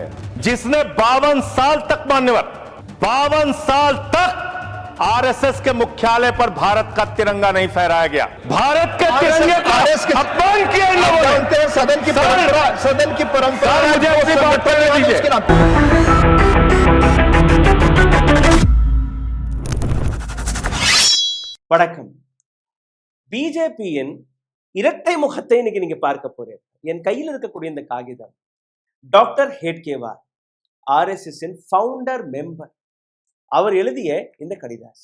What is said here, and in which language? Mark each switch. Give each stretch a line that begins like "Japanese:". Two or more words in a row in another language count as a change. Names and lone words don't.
Hindi: जिसने 52 साल तक, मान्यवर 52 साल तक आरएसएस के मुख्यालय पर भारत का तिरंगा नहीं फहराया गया, भारत के तिरंगे का अपमान किया इन लोगों ने। सदन की परंपरा मुझे अपनी बात करने दीजिए।
Tamil: வணக்கம். பிஜேபியின் இரட்டை முகத்தை இன்னைக்கு நீங்க பார்க்க போறீங்க. என் கையில் இருக்கக்கூடிய இந்த காகிதம் டாக்டர் ஹெட்கேவார்,
English: RSS founder member,
Tamil: அவர் எழுதிய இந்த கடிதாசி.